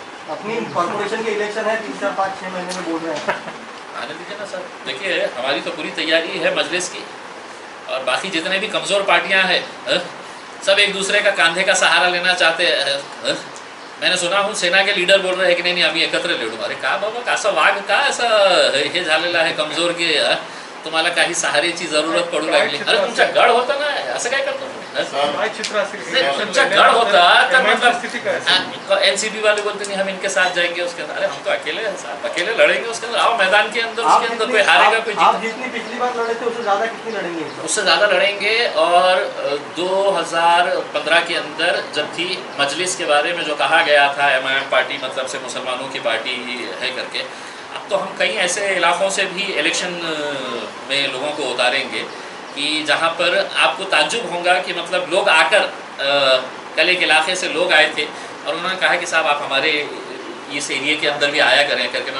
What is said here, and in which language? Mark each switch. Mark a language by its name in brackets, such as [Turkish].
[Hindi] अपनी कॉर्पोरेशन के इलेक्शन है, 3, 4, 5, 6 महीने में बोल रहे हैं। आने दीजिए ना सर, देखिए हमारी तो पूरी तैयारी है मजलिस की, और बाकी जितने भी कमज़ोर पार्टियां हैं सब एक दूसरे का कांधे का सहारा लेना चाहते हैं। मैंने सुना हूँ सेना के लीडर बोल रहे हैं कि नहीं [Marathi] आम्ही एकत्र लढू। अरे का बाबा कासा वाघ का असं हे झालेलं आहे कमजोर की तुम्हाला काही सहारेची जरूरत पडू लागली। अरे तुमचा गड होता ना, असं काय करतो काय चित्र असेल? तुमचा गड होता तर MIM ची स्थिती काय असेल? [Hindi] एनसीपी वाले बोलते नहीं हम इनके साथ जाएंगे उसके अंदर। अरे हम तो अकेले हैं साहब, अकेले लड़ेंगे उसके अंदर। आओ मैदान के अंदर, उसके अंदर कोई हारेगा कोई आप जितनी पिछली बार लड़े थे उससे ज्यादा कितनी लड़ेंगे? उससे ज़्यादा लड़ेंगे। और 2015 के अंदर जब थी मजलिस के बारे में जो कहा गया था MIM पार्टी मतलब से मुसलमानों की पार्टी है करके, अब तो हम कई ऐसे इलाक़ों से भी इलेक्शन में लोगों को उतारेंगे कि जहाँ पर आपको ताज्जुब होगा कि मतलब लोग आकर कल एक इलाके से लोग आए थे और उन्होंने कहा कि साहब आप हमारे इस एरिया के अंदर भी आया करें करके।